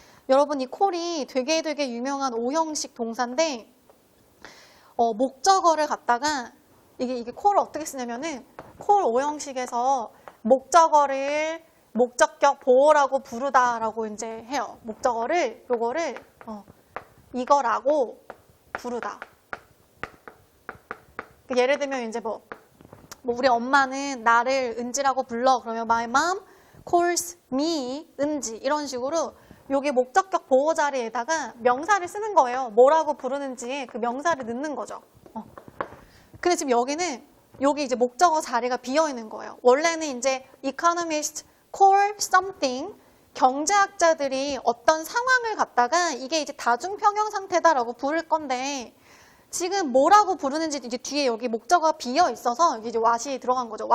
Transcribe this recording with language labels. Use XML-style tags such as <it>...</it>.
<ko>여러분 이 콜이 되게 유명한 오형식 동사인데 목적어를 갖다가 이게 콜을 어떻게 쓰냐면은 콜 오형식에서 목적어를 목적격 보어라고 부르다라고 이제 해요. 목적어를 요거를 이거라고 부르다. 예를 들면 이제 뭐 우리 엄마는 나를 은지라고 불러.</ko> <en>그러면 my mom calls me 은지.</en> <ko>이런 식으로 여기 목적격 보호 자리에다가 명사를 쓰는 거예요. 뭐라고 부르는지 그 명사를 넣는 거죠. 근데 지금 여기는 여기 이제 목적어 자리가 비어 있는 거예요. 원래는 이제</ko> <en>economist call something,</en> <ko>경제학자들이 어떤 상황을 갖다가 이게 이제 다중평형 상태다라고 부를 건데 지금 뭐라고 부르는지 이제 뒤에 여기 목적어가 비어 있어서 이제 what이 들어간 거죠.</ko>